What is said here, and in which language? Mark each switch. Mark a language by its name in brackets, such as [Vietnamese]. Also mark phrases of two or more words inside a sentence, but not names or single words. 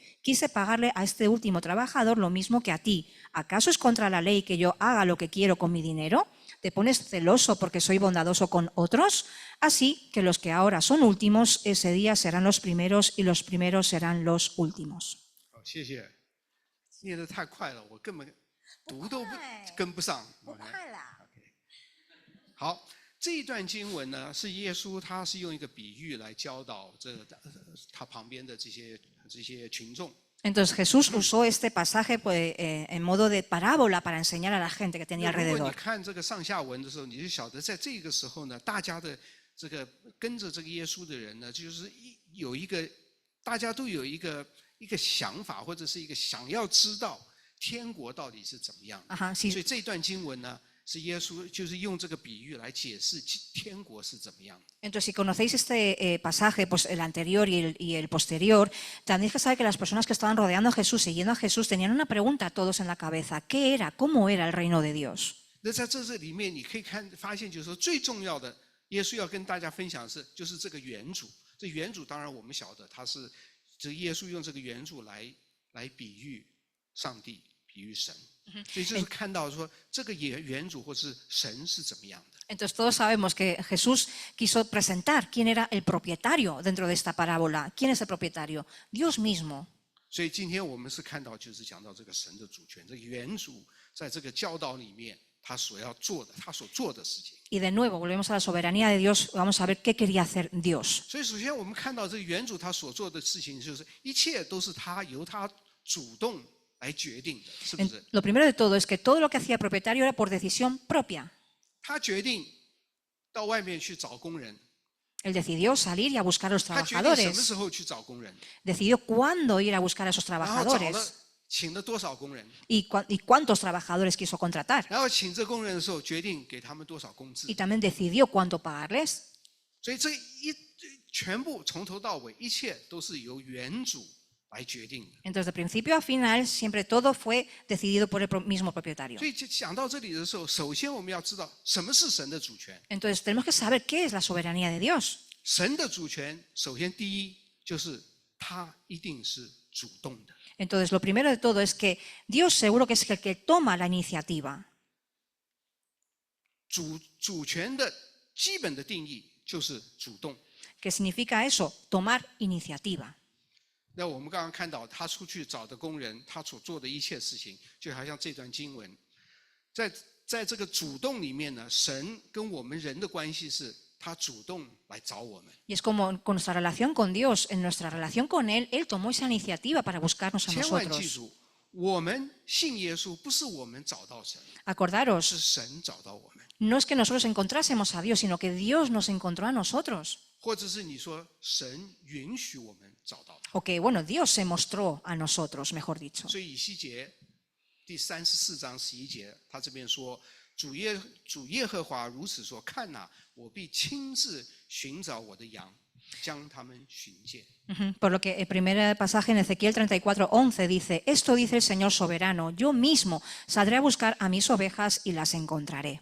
[Spanish] Quise pagarle a este último trabajador lo mismo que a ti. ¿Acaso es contra la ley que yo haga lo que quiero con mi dinero? ¿Te pones celoso porque soy bondadoso con otros? Así que los que ahora son últimos, ese día serán los primeros y los primeros serán los últimos. [Chinese] 好，谢谢。念得太快了，我根本读都跟不上。好，这一段经文呢，是耶稣他是用一个比喻来教导他旁边的这些群众。 [Spanish] Entonces Jesús usó este pasaje pues, en modo de parábola para enseñar a la gente que tenía [Chinese] 如果你 [Spanish] alrededor. [Chinese] 看这个上下文的时候，你就晓得，在这个时候呢，大家的这个跟着这个耶稣的人呢，就是有一个，大家都有一个想法，或者是一个想要知道天国到底是怎么样的。 [Spanish] Ajá, sí. [Chinese] 所以这段经文呢，是耶稣就是用这个比喻来解释天国是怎么样的。 [Spanish] Entonces, si conocéis este pasaje, pues el anterior y el posterior, tenéis que saber que las personas que estaban rodeando a Jesús, siguiendo a Jesús, tenían una pregunta todos en la cabeza. ¿Qué era? ¿Cómo era el reino de Dios? [Chinese] 那在这里面，你可以发现，就是说最重要的，耶稣要跟大家分享的是，就是这个原主。这原主当然我们晓得，他是这耶稣用这个原主来比喻上帝，比喻神。所以就是看到说，这个原主或是神是怎么样的。 [Spanish] Entonces todos sabemos que Jesús quiso presentar quién era el propietario dentro de esta parábola. ¿Quién es el propietario? Dios mismo. [Chinese] 所以今天我们是看到，就是讲到这个神的主权，这个原主在这个教导里面，他所做的事情。 [Spanish] Y de nuevo, volvemos a la soberanía de Dios. Vamos a ver qué quería hacer Dios. [Chinese] 所以首先我们看到这个原主他所做的事情，就是一切都是由他主动来决定的，是不是？ [Spanish] Lo primero de todo es que todo lo que hacía el propietario era por decisión propia. [Chinese] 他决定到外面去找工人， [Spanish] Él decidió salir y a buscar a los [Chinese] 他决定什么 [Spanish] trabajadores. [Chinese] 时候去找工人， [Spanish] Decidió cuándo ir a buscar a esos [Chinese] 然后找了 [Spanish] trabajadores [Chinese] 请了多少工人， [Spanish] y cuántos trabajadores quiso contratar. [Chinese] 然后请这工人的时候决定给他们多少工资 [Spanish] Y，también decidió cuánto pagarles. [Chinese] 所以这全部从头到尾，一切都是由原主来决定的。 [Spanish] Entonces, de principio a final, siempre todo fue decidido por el mismo propietario. [Chinese] 所以讲到这里的时候，首先我们要知道什么是神的主权。 [Spanish] Entonces, tenemos que saber qué es la soberanía de Dios. [Chinese] 神的主权，首先第一就是他一定是主动的。 [Spanish] Entonces, lo primero de todo es que Dios seguro que es el que toma la iniciativa. [Chinese] 主权的基本的定义就是主动。 [Spanish] ¿Qué significa eso? Tomar iniciativa. [Chinese] 那我们刚刚看到他出去找的工人，他所做的一切事情，就好像这段经文，在这个主动里面呢，神跟我们人的关系是，他主动来找我们。 [Spanish] Y es como con nuestra relación con Dios, en nuestra relación con Él, Él tomó esa iniciativa para buscarnos a [Chinese] 千万记 [Spanish] nosotros. [Chinese] 住，我们信耶稣不是我们找到神， [Spanish] Acordaros, [Chinese] 是神找到我们， [Spanish] no es que nosotros encontrásemos a Dios, sino que Dios nos encontró a nosotros. [Chinese] 或者是你说神允许我们找到他。 [Spanish] O que, bueno, Dios se mostró a nosotros, mejor dicho. [Chinese] 所以以西结第34章11节，他这边说：“主耶和华如此说，看哪，我必亲自寻找我的羊， 将他们寻见。 [Spanish] Por lo que el primer pasaje en Ezequiel 34:11 dice, esto dice el Señor soberano, yo mismo saldré a buscar a mis ovejas y las encontraré.